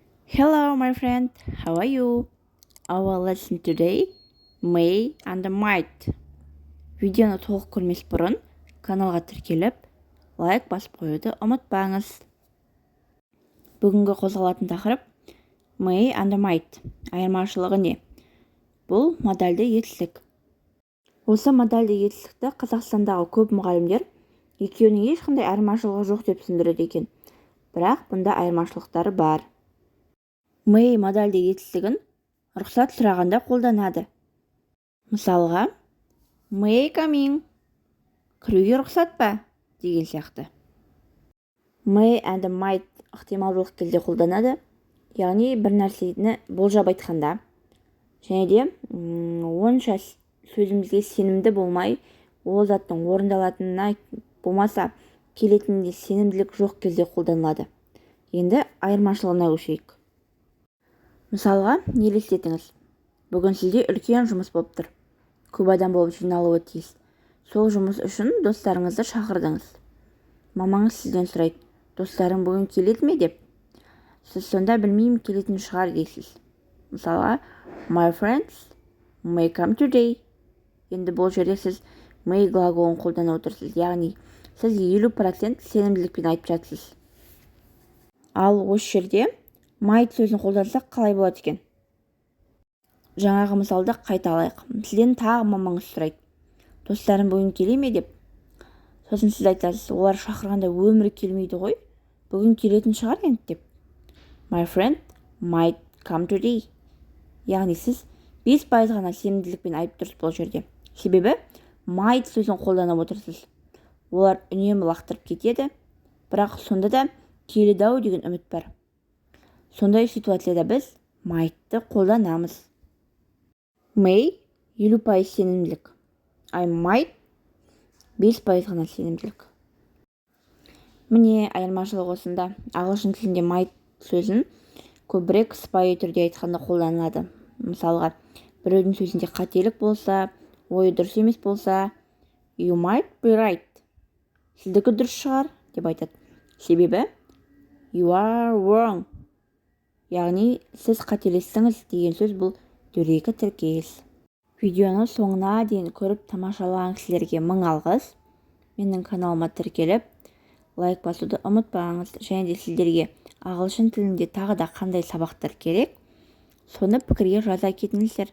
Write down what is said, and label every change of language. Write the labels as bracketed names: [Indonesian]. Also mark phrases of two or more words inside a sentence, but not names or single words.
[English] Hello, my friend. How are you? Our lesson today, May and Might. [Kazakh] Видеоны толық көрмес бұрын каналға тіркеліп, лайк басып қоюды ұмытпаңыз. Бүгінгі қозғалатын тақырып [English] May and Might. [Kazakh] Айырмашылығы не? Бұл модальды етістік. Осы модальды етістікті Қазақстандағы көп мұғалімдер екеуінің ешқандай айырмашылығы жоқ деп түсіндіреді екен. Бірақ бұнда айырмашылықтары бар. May модальды етістігін рұқсат сұрағанда қолданады. Мысалға, [English] May coming? [Kazakh] Кіруге рұқсат па? Деген сияқты. [English] May and might [Kazakh] ықтималдылық кезде қолданады. Яғни бір нәрсені болжап айтқанда. Және де онша сөзімізге сенімді болмай, ол заттың орындалатынына болмаса келетінінде сенімділік жоқ кезде қолданылады. Енді айырмашылығына көшейік. Мысалға, елестетіңіз. Бүгін сізде үлкен жұмыс болып тұр. Көп адам болып жиналуы тиіс. Сол жұмыс үшін достарыңызды шақырдыңыз. Мамаңыз сізден сұрайды, достарың бүгін келеді ме деп. Сіз сонда білмеймін, келетін шығар дейсіз. Мысалға, [English] my friends may come today. [Kazakh] Енді бұл жерде сіз may глаголын қолдана отырсыз. Яғни, сіз 50% сенімділікпен айтып жатсыз. Ал осы жерде might сөзін қолдансақ қалай болады екен? Жаңағы мысалды қайталайық. Сізден тағы мамаңыз сұрайды. Достарым бүгін келе ме деп. Сосын сіз айтасыз, олар шақырғанда өмірі келмейді ғой. Бүгін келетін шығар енді деп. [English] My friend might come today. [Kazakh] Яғни сіз 5% ғана сенімділікпен айтып тұрсыз бұл жерде. Себебі might сөзін қолданып отырсыз. Олар үнемі лақтырып кетеді, бірақ сонда да келеді-ау деген үміт бар. Сондай ситуацияда біз might'ты қолданамыз. May 50% сенімділік. [English] I might [Kazakh] 5% ғана сенімділік. Міне айырмашылық осында. Ағылшын тілінде might сөзін көбірек сыпайы түрде айтқанда қолданылады. Мысалға, біреудің сөзінде қателік болса, ойы дұрыс емес болса, [English] you might be right. [Kazakh] Сіздікі дұрыс шығар деп айтады. [English] Себебі you are wrong. [Kazakh] Яғни, сіз қателестіңіз деген сөз бұл дөрекі тіркес. Видеоны соңына дейін көріп тамашалаған кісілерге мың алғыс. Менің каналыма тіркеліп, лайк басуды ұмытпаңыз. Және де сіздерге ағылшын тілінде тағы да қандай сабақтар керек, соны пікірге жаза кетіңіздер.